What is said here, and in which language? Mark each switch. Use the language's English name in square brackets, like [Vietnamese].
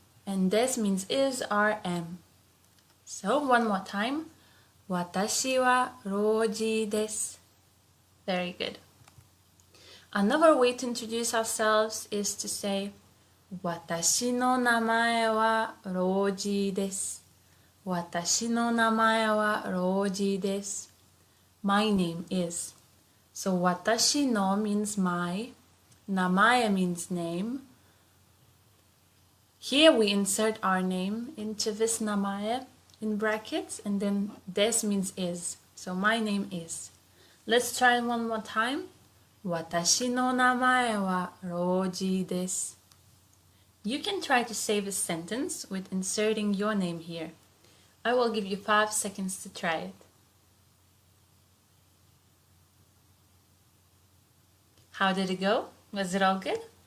[English] And this means is or am. So one more time. [Japanese] Watashi wa Roji desu. Very good. [English] Another way to introduce ourselves is to say [Japanese] 私の名前はロージーです。私の名前はロージーです。 [English] My name is. So 私の means my. 名前 means name. Here we insert our name into this 名前 in brackets and then this means is. So my name is. Let's try one more time. [Japanese] 私の名前はロージーです。 [English] You can try to say this sentence with inserting your name here. I will give you 5 seconds to try it. How did it go? Was it all good?